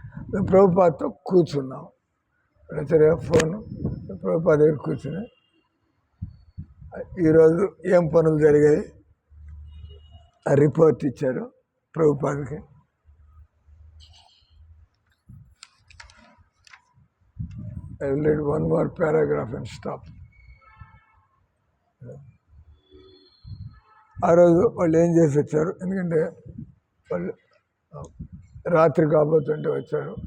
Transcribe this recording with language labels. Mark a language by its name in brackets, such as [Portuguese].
[Telugu] మేము ప్రభుపాదతో కూర్చున్నాం. సరే ఫోన్ ప్రభుపాద దగ్గర కూర్చుని ఈరోజు ఏం పనులు జరిగాయి ఆ రిపోర్ట్ ఇచ్చారు ప్రభుపాదకి. [English] I will read one more paragraph and stop. [Telugu] ఆ రోజు వాళ్ళు ఏం చేసి వచ్చారు, ఎందుకంటే వాళ్ళు రాత్రి కాబోతుంటే వచ్చారు.